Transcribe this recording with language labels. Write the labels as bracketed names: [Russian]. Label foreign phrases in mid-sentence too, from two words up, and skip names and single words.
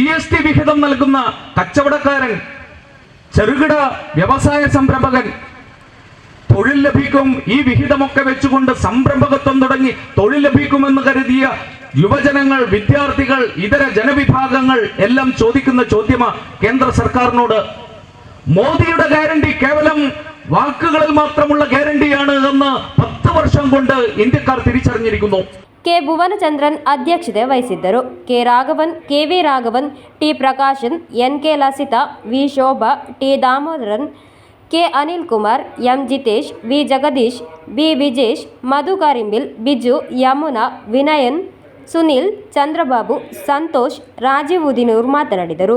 [Malayalam] GST വിഹിതം നൽകുന്ന കച്ചവടക്കാരൻ, ചെറുകിട വ്യവസായ സംരംഭകൻ തൊഴിൽ ലഭിക്കും, ഈ വിഹിതമൊക്കെ വെച്ചുകൊണ്ട് സംരംഭകത്വം തുടങ്ങി തൊഴിൽ ലഭിക്കുമെന്ന് കരുതിയ യുവജനങ്ങൾ, വിദ്യാർത്ഥികൾ, ഇതര ജനവിഭാഗങ്ങൾ എല്ലാം ചോദിക്കുന്ന ചോദ്യമാണ് കേന്ദ്ര സർക്കാരിനോട്. മോദിയുടെ ഗ്യാരണ്ടി കേവലം വാക്കുകളിൽ മാത്രമുള്ള ഗ്യാരണ്ടിയാണ് എന്ന് 10 വർഷം കൊണ്ട് ഇന്ത്യക്കാർ തിരിച്ചറിഞ്ഞിരിക്കുന്നു. [Kannada] ಕೆ ಭುವನಚಂದ್ರನ್ ಅಧ್ಯಕ್ಷತೆ ವಹಿಸಿದ್ದರು. ಕೆ ರಾಘವನ್, ಕೆವಿ ರಾಘವನ್, ಟಿ ಪ್ರಕಾಶನ್, ಎನ್ ಕೆ ಲಸಿತಾ, ವಿ ಶೋಭಾ, ಟಿ ದಾಮೋದರನ್, ಕೆ ಅನಿಲ್ ಕುಮಾರ್, ಎಂ ಜಿತೇಶ್, ವಿ ಜಗದೀಶ್, ಬಿ ವಿಜೇಶ್, ಮಧು ಕಾರಿಂಬಿಲ್, ಬಿಜು, ಯಮುನಾ, ವಿನಯನ್, ಸುನಿಲ್, ಚಂದ್ರಬಾಬು, ಸಂತೋಷ್, ರಾಜೀವ್ ಉದಿನೂರ್ ಮಾತನಾಡಿದರು.